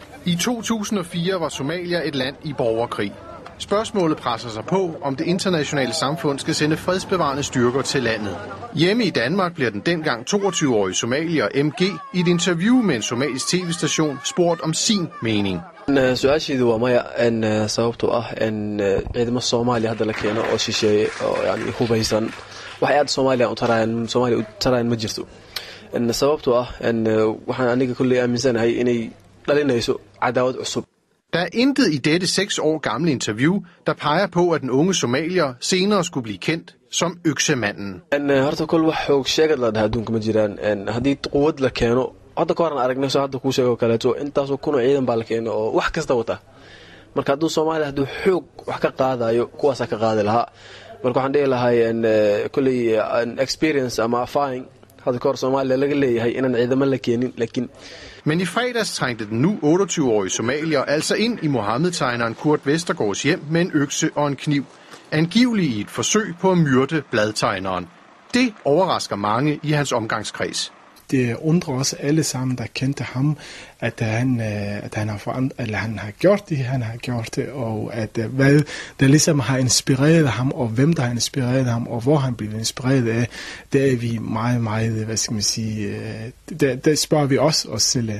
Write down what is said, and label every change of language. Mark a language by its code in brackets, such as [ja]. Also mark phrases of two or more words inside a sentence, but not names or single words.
[da] I 2004 var Somalia et land i borgerkrig. Spørgsmålet presser sig på, om det internationale samfund skal sende fredsbevarende styrker til landet. Hjemme i Danmark bliver den dengang 22-årige somalier MG i et interview med en somalisk tv-station spurgt om sin mening. [so] su-aasheedu waa maya sababtoo ah ciidamo Soomaaliya hadda la keeno oo shisheeye oo yani hubaysan waxay aad Soomaaliya u tarayaan ma jirto sababtoo ah waxaan aniga kulli aaminsanahay inay dhalinayso cadaawad cusub. [da] Der er intet i dette 6 år gamle interview, der peger på, at den unge somalier senere skulle blive kendt som øksemanden. [so] Horta kol wax xoog sheegad la dhaha adduunka ma jiraan haddii quwad la keeno hadda ka horan aragnay soo hadda kuu sheego kaleeto intaasoo kun oo ciidan baa la keeno oo wax kasta wata marka hadduu Soomaaliya hadduu xoog wax ka qaadayo kuwaasaa ka qaadi lahaa marka waxaan dhihi lahay kolley experience ama erfaring hadda ka hor Soomaaliya laga leeyahay inaan ciidamo la keenin laakiin. [da] Men i fredags trængte den nu 28-årige somalier altså ind i Mohammed-tegneren Kurt Vestergaards hjem med en økse og en kniv. Angiveligt i et forsøg på at myrde bladtegneren. Det overrasker mange i hans omgangskreds. Det undrer også alle sammen, der kendte ham, at han har forandret, eller han har gjort det, han har gjort det, og at hvad der ligesom har inspireret ham, og hvem der har inspireret ham, og hvor han blev inspireret af, det er vi meget, hvad skal man sige, det spørger vi også os selv af.